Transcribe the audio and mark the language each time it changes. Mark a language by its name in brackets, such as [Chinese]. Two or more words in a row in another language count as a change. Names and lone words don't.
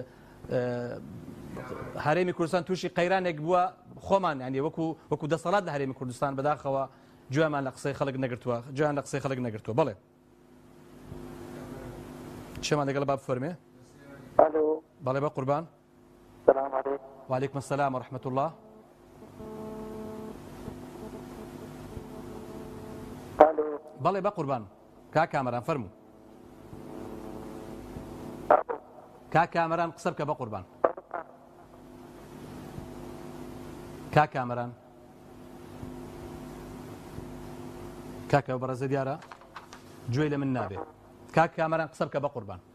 [Central Kurdish] هەرێمی کوردستان تووشی قەیرانێک بووە خۆمان ینی وەکو دەسەڵات لە هەرێمی کوردستان بەداخەوە گوێمان لە قسەی خەڵک نەگرتووە گوێیان لە قسەی خەڵک نەگرتووە بڵێ شێمان لەگەڵ با بفەرمێ بەڵێ بە قوربان [Arabic] وعليكم السلام ورحمة الله [Central Kurdish] بەڵێ بە قوربان کا کامەران فەرموو کا کامەران قسە بکە بە قوربان کا کامەران کاکە بەڕێزە دیارە گوێی لە من نابێ کا کامەران قسە بکە بە قوربان